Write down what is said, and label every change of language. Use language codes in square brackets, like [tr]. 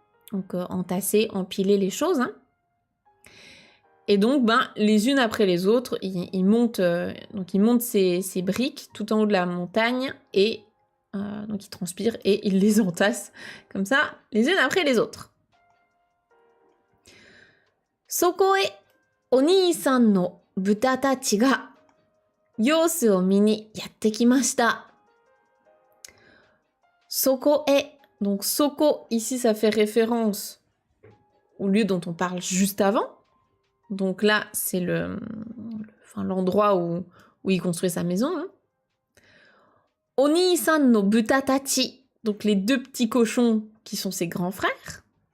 [fr] Donc, entasser, empiler les choses. Hein. Et donc, les unes après les autres, il monte ses briques tout en haut de la montagne et donc il transpire et il les entasse comme ça, les unes après les autres. [ja] Soko e oni-san no buta tachi ga 様子を見にやってきました。そこへ [fr] Donc soko, ici, ça fait référence au lieu dont on parle juste avant. Donc là, c'est l'endroit où il construit sa maison. Hein. [ja] Oni-san no buta tachi, [fr] donc les deux petits cochons qui sont ses grands frères.